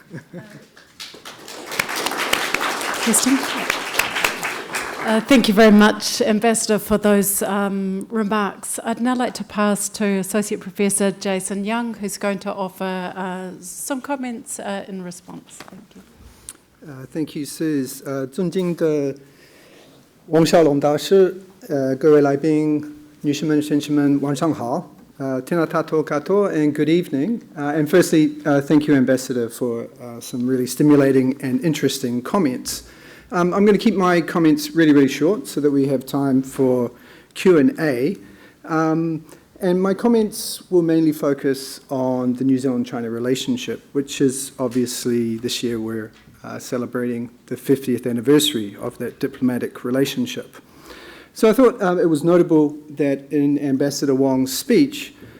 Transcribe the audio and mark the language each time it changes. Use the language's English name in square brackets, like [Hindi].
[English] Kirsten? Thank you very much, Ambassador, for those remarks. I'd now like to pass to Associate Professor Jason Young, who's going to offer some comments in response. Thank you. Thank you, Suze. [Chinese] 尊敬的王孝龙大师，各位来宾，女士们、先生们，晚上好。 [Māori] Tēnā tātou katoa [English] and good evening. And firstly, thank you, Ambassador, for some really stimulating and interesting comments. I'm going to keep my comments really, really short so that we have time for Q&A. And my comments will mainly focus on the New Zealand-China relationship, which is obviously this year we're celebrating the 50th anniversary of that diplomatic relationship. So I thought it was notable that in Ambassador Wang's speech,